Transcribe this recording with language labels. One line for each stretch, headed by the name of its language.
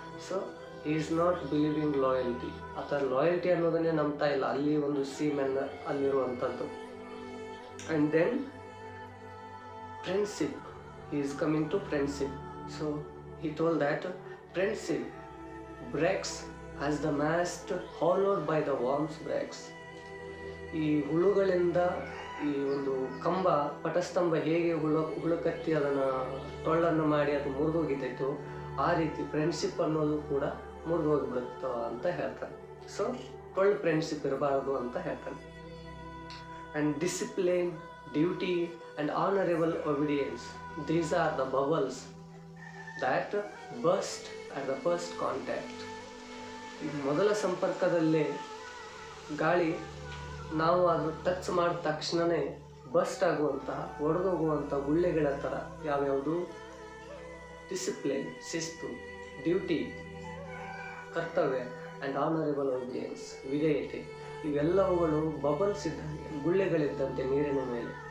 English: so is not believing loyalty,
Kannada: ಆ ಥರ loyalty ಅನ್ನೋದನ್ನೇ ನಂಬ್ತಾ ಇಲ್ಲ ಅಲ್ಲಿ ಒಂದು semen ಅಲ್ಲಿರುವಂಥದ್ದು.
English: And then friendship, he is coming to friendship. So he told that friendship breaks as the mast hollowed by the worms breaks.
Kannada: ಈ ಹುಳುಗಳಿಂದ ಈ ಒಂದು ಕಂಬ, ಪಟಸ್ತಂಭ ಹೇಗೆ ಹುಳುಕತ್ತಿ ಅದನ್ನು ಟೊಳ್ಳನ್ನು ಮಾಡಿ ಅದು ಮುರಿದೋಗಿದ್ದೈತು, ಆ ರೀತಿ ಫ್ರೆಂಡ್ಶಿಪ್ ಅನ್ನೋದು ಕೂಡ ಮುರಿದು ಹೋಗಿಬಿಡುತ್ತೋ ಅಂತ ಹೇಳ್ತಾನೆ. ಸೊ ಟೊಳ್ಳು ಫ್ರೆಂಡ್ಶಿಪ್ ಇರಬಾರ್ದು ಅಂತ ಹೇಳ್ತಾನೆ.
English: And discipline, duty and honorable obedience, these are the bubbles that burst at the first contact.
Kannada: ಮೊದಲ ಸಂಪರ್ಕದಲ್ಲೇ ಗಾಳಿ ನಾವು ಅದು ಟಚ್ ಮಾಡಿದ ತಕ್ಷಣವೇ ಬಸ್ಟ್ ಆಗುವಂತಹ, ಒಡೆದೋಗುವಂಥ ಗುಳ್ಳೆಗಳ ಥರ ಯಾವ್ಯಾವುದು, ಡಿಸಿಪ್ಲಿನ್ ಶಿಸ್ತು, ಡ್ಯೂಟಿ ಕರ್ತವ್ಯ, ಆ್ಯಂಡ್ ಆನರೇಬಲ್ ಒಬಿಡಿಯನ್ಸ್ ವಿಧೇಯತೆ, ಇವೆಲ್ಲವುಗಳು ಬಬಲ್ಸ್ ಇದ್ದಂಗೆ, ಗುಳ್ಳೆಗಳಿದ್ದಂತೆ ನೀರಿನ ಮೇಲೆ.